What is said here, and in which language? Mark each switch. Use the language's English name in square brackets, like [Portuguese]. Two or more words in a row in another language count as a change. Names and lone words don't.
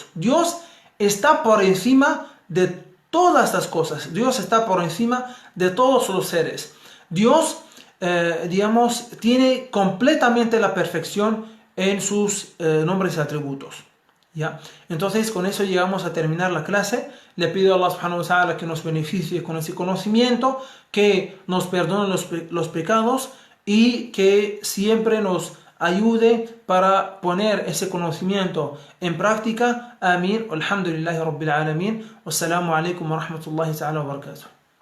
[Spanish] Dios está por encima de todas las cosas. Dios está por encima de todos los seres. Dios, tiene completamente la perfección en sus nombres y atributos. ¿Ya? Entonces, con eso llegamos a terminar la clase. Le pido a Allah [Arabic] سبحانه وتعالى [Spanish] que nos beneficie con ese conocimiento, que nos perdone los pecados y que siempre nos ayude para poner ese conocimiento en práctica. Amén. [Arabic] الحمد لله رب العالمين. والسلام عليكم ورحمة الله تعالى وبركاته.